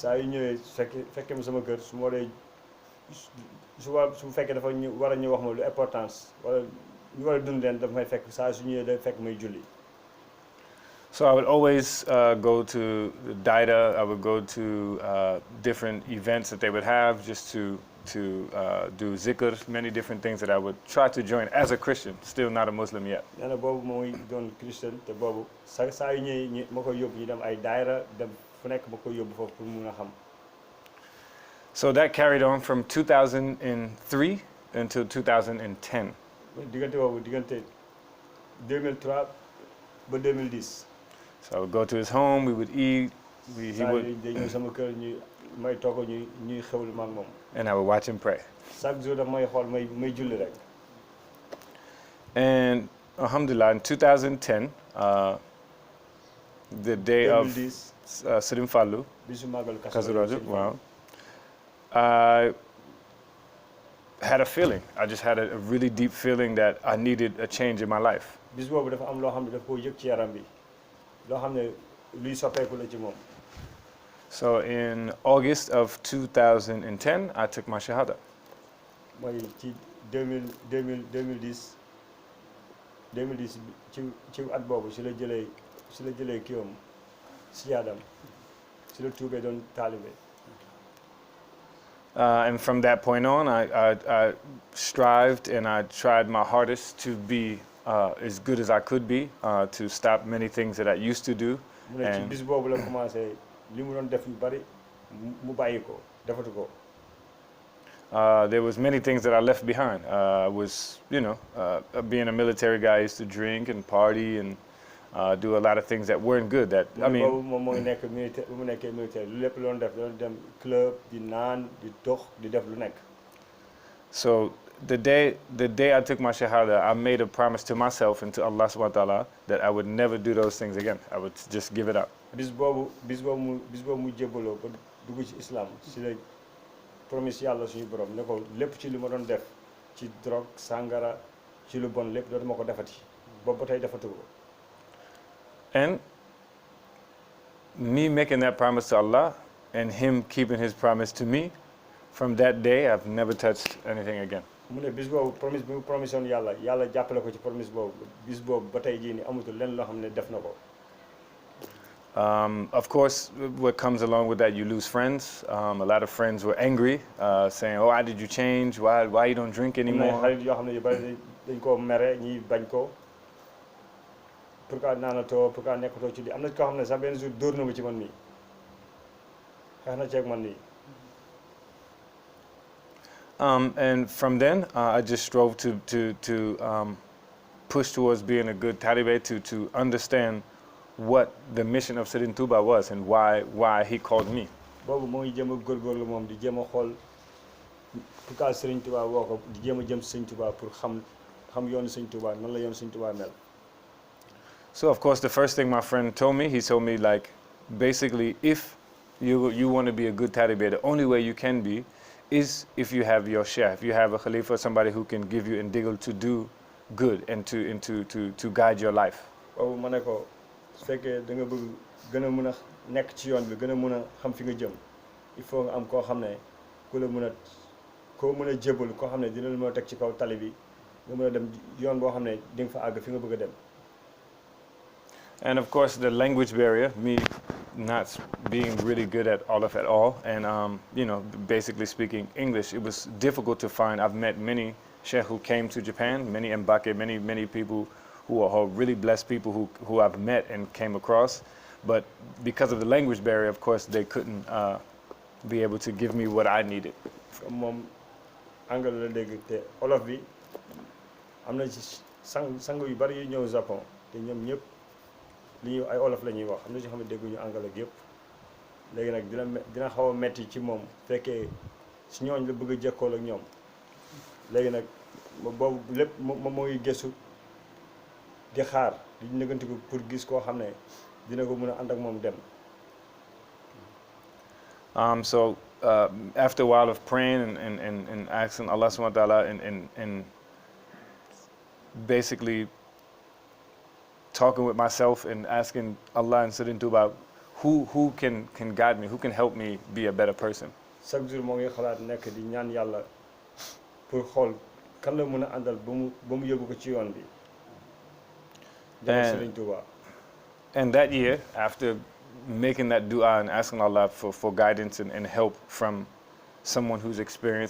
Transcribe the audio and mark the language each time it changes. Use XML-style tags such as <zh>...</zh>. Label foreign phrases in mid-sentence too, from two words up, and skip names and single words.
<en>So I would always go to the Daida. I would go to different events that they would have just to to do zikr, many different things that I would try to join as a Christian, still not a Muslim yet.</en> <wo>nee na boobu mooy doon Christian te boobu saa yu ñëwee ma koy yóbbu ñu dem ay daayra dem fu nekk ma koy yóbbu foofu pour mun a xam.</wo> <en>So that carried on from 2003 until 2010.</en> <wo>diggante boobu diggante 2003 ba 2010.</wo> <en>So I would go to his home, we would eat, he would,</en> <wo>day ñëw sama kër ñu may toog ñuy xewlu ma ak moom.</wo> <en>and I would watch him pray.</en> <fr>chaque jour</fr> <wo>daf may xool may julli rek.</wo> <en>And alhamdulillah, in 2010, the day of 2010 Serigne Fallou,</en> <wo>bisu màggalu Kazu Rajab,</wo> <en>wow, I had a feeling. I just had a really deep feeling that I needed a change in my life.</en> <wo>bis boobu dafa am loo xam ne daf koo yëg ci yaram bi loo xam ne luy soppeeku la ci moom.</wo> <en>So in August of 2010, I took my shahada.</en> <wo>mooy ci 2010 ci at boobu si la jëlee kiiwam si yaadam si la tuubee doon taalibe.</wo> <en>And from that point on, I strived and I tried my hardest to be as good as I could be, to stop many things that I used to do.</en> <wo>mu ne ci bis boobu la commencé li mu doon def yu bari mu bàyyi ko defatu ko.</wo> <en>There was many things that I left behind. I was, being a military guy, I used to drink and party and do a lot of things that weren't good. That I mean,</en> <wo>boobu moom mooy nekk militaire bu mu nekkee militaire lu lépp loon def doon dem club di naan di dox di def lu nekk.</wo> <en>So the day I took my shahada, I made a promise to myself and to Allah</en> <ar>سبحانه وتعالى</ar> <en>that I would never do those things again. I would just give it up.</en> <wo>bis boobu mu jébbaloo ba dugg ci islam si la promise yàlla suñu borom ne ko lépp ci li ma doon def ci drogue sangara ci lu bon lépp dootuma ko defati boobu ba tey defatu ko.</wo> <en>And me making that promise to Allah and him keeping his promise to me, from that day I've never touched anything again.</en> <wo>mu ne bis boobu promise bi mu promise woon yàlla jàppale ko ci promise boobu bis boobu ba tey jii nii amatul lenn loo xam ne def na ko.</wo> <en>Of course, what comes along with that, you lose friends. A lot of friends were angry, saying, "Oh, why did you change? Why you don't drink anymore?"</en> <wo>xarit yoo xam ne yu bari dañ koo mere ñi bañ ko pourquoi naanatoo pourquoi nekkatoo ci li am na koo xam ne sax benn jour dóor na ma ci man nii xeex na ceeg man nii.</wo> <en>And from then, I just strove to push towards being a good talibe, to understand what the mission of Serigne Touba was and why he called me.</en> <wo>boobu moo ngi jéem a góorgóorlu moom di jéem a xool pourquoi Serigne Touba woo ko di jéem a jëm Serigne Touba pour xam yoonu Serigne Touba nan la yoonu Serigne Touba mel.</wo> <en>So of course, the first thing my friend told me, he told me, like, basically, if you want to be a good talibe, the only way you can be is if you have your sheikh, if you have a khalifa, somebody who can give you indigal to do good and to guide your life.</en> <wo>boobu ma ne ko su fekkee da nga bëgg gën a mën a nekk ci yoon bi gën a mën a xam fi nga jëm</wo> <fr>il faut</fr> <wo>nga am koo xam ne ku la mën a jébalu koo xam ne dina la mën a teg ci kaw tali bi nga mën a dem yoon boo xam ne di nga fa àgg fi nga bëgg a dem.</wo> <en>And of course, the language barrier, me not being really good at all, and basically speaking English, it was difficult to find. I've met many sheikh who came to Japan, many MBACKE, many people who are really blessed people who I've met and came across, but because of the language barrier, of course, they couldn't be able to give me what I needed.</en> <wo>moom anglais la dégg te olof bi am na ci sang yu bari yu ñëw Japon te ñoom ñëpp li ñuy ay olof la ñuy wax am na ci xam ne dégguñu anglais ak yëpp léegi nag dina xaw a metti ci moom fekkee si ñooñ la bëgg a jekkool ak ñoom léegi nag boobu lépp moom moo ngi gëstu di xaar di nëgantiku pour gis koo xam ne dina ko mën a ànd ak moom dem.</wo> <en>So after a while of praying and asking Allah</en> <ar>سبحانه وتعالى</ar> <en>and basically talking with myself and asking Allah and Serigne Touba who can guide me, who can help me be a better person.</en> <fr>Chaque jour</fr> <wo>moo ngi xalaat nekk di ñaan yàlla pour xool kan la mën a àndal ba mu yóbbu ko ci yoon bi. Serigne Touba.</wo> <en>And that year, after making that dua and asking Allah for guidance and help from someone who's experienced.</en>